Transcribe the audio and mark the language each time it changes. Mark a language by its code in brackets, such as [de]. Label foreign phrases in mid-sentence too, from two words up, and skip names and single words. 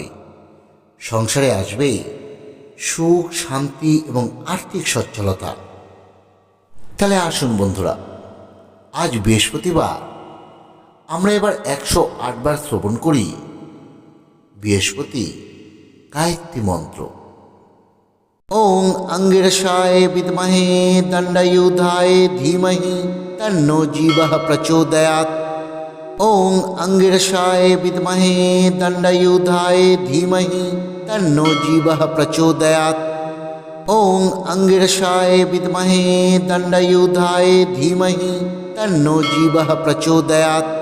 [bn] সংসারে আসবে সুখ, শান্তি এবং আর্থিক সচ্ছলতা। তাহলে আসুন বন্ধুরা, আজ বৃহস্পতিবার আমরা এবার 108 বার শ্রবণ করি বৃহস্পতি গায়ত্রী মন্ত্র। [sa] ওং অঙ্গিরসায় বিদ্মহে দণ্ডায়ুধায় ধীমহি তন্নো জীবঃ প্রচোদয়াৎ। ওং অঙ্গিরসায় বিদ্মহে দণ্ডায়ুধায় ধীমহি তন্নো জীবঃ প্রচোদয়াৎ। ওং অঙ্গিরসায় বিদ্মহে দণ্ডায়ুধায় ধীমহি তন্নো জীবঃ প্রচোদয়াৎ।